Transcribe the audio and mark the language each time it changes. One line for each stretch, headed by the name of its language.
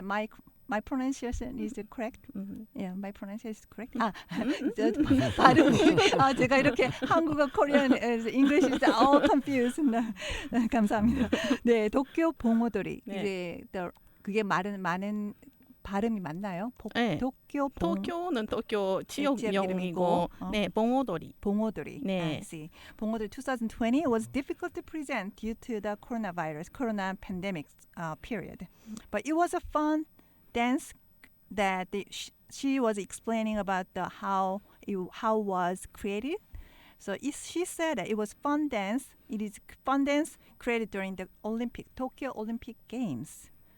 English: that my pronunciation is it correct? Yeah, my pronunciation is correct.
Korean: 발음이 제가 이렇게 한국어,
English: Korean, English is all confused.
Korean: 감사합니다. 네, 도쿄 봉오도리. 네. 이제 그게 많은 발음이 맞나요? 네. 도쿄는 도쿄 지역명이고 네, 봉오도리.
English: 네. I see. 봉오도리 2020 was difficult to present due to the corona pandemic period. But it was a fun dance that she was explaining about how was created. So she said that it was fun dance. It is fun dance created during the Tokyo Olympic Games.